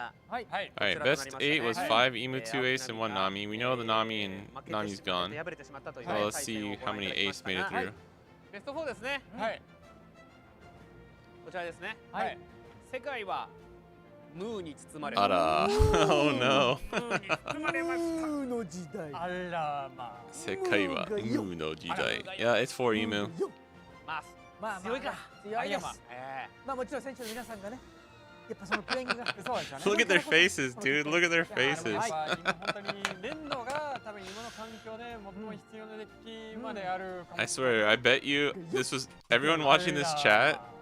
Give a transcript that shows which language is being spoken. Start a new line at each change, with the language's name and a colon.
English: Alright, best 8 was 5 Emu, 2 Ace, and 1 Nami. We know the Nami and Nami's gone. So let's see how many Ace made it through.
Japanese: ベスト4ですね。はい。こちらですね。はい。世界はムーに包まれた。
English: あら。Oh no.
Japanese: ムーの時代。あらまあ。世界はムーの時代。
English: Yeah, it's for Emu.
Japanese: まあ強いか。強いです。まあもちろん選手の皆さんがね。やっぱそのプレイングがそうですよね。
English: Look at their faces, dude. Look at their faces.
Japanese: 今本当に連動が多分今の環境で最も必要なデッキまである。
English: I swear, I bet you this was everyone watching this chat.